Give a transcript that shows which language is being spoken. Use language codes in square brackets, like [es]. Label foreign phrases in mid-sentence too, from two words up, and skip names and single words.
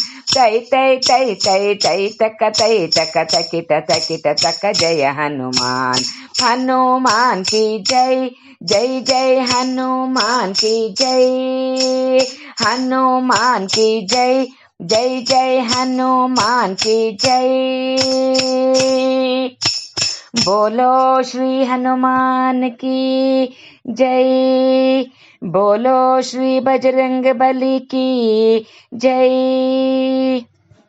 [hi] ತೈ ತೈ ತೈ ತೈ ತೈ ತಕ ತಕಿಟ ತಕಿಟ ತಕ ಜಯ ಹನುಮಾನ್. हनुमान की जय, जय जय हनुमान की जय, हनुमान की जय, जय जय हनुमान की जय. बोलो श्री हनुमान की जय, बोलो श्री बजरंग बली की जय।